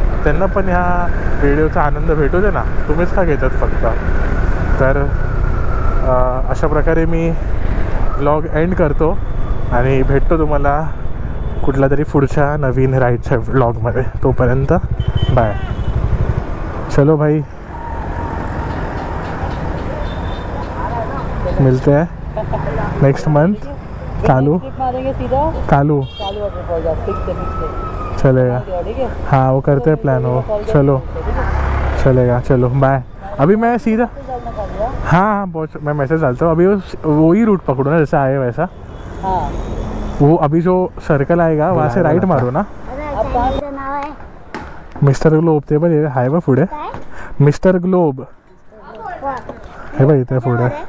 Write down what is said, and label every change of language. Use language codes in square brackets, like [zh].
[mr] त्यांना पण ह्या व्हिडिओचा आनंद भेटू दे ना. तुम्हीच का घेतात फक्त. तर अशा प्रकारे मी व्लॉग एंड करतो आणि भेटतो तुम्हाला कुठला तरी पुढच्या नवीन राईडच्या व्लॉगमध्ये. तोपर्यंत बाय. [hi] चलो भाई मिलते हैं नेक्स्ट मंथ. कालू चलेगा. हाँ वो करते हैं प्लान. वो चलो चलेगा. चलो बाय. अभी मैं सीधा हाँ मैं मैसेज डालता हूँ. अभी वो ही रूट पकड़ो ना जैसे आए वैसा. वो अभी जो सर्कल आएगा वहाँ से राइट मारो ना. [mr] मिस्टर ग्लोब ते पण आहे बा पुढे. मिस्टर ग्लोब हे बघ इथे पुढे.